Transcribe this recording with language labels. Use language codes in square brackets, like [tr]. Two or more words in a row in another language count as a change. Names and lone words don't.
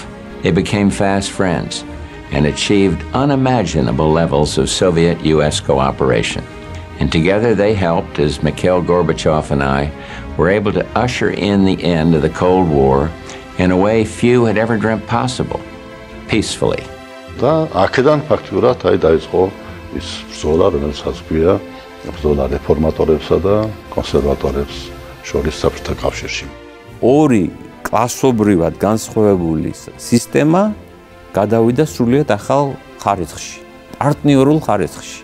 [en] They became fast friends and achieved unimaginable levels of Soviet-U.S. cooperation. And together they helped, as Mikhail Gorbachev and I were able to usher in the end of the Cold War in a way few had ever dreamt possible, peacefully. [ka] და აქედან ფაქტიურად აი დაიწყო ის ბრძოლა, რომელსაც ქვია ბრძოლა რეფორმატორებსა და კონსერვატორებს შორის საბჭოთა კავშირში. ორი კლასობრივად განსხვავებული სისტემა გადავიდა სრულიად ახალ ხარისხში, პარტნიორულ ხარისხში.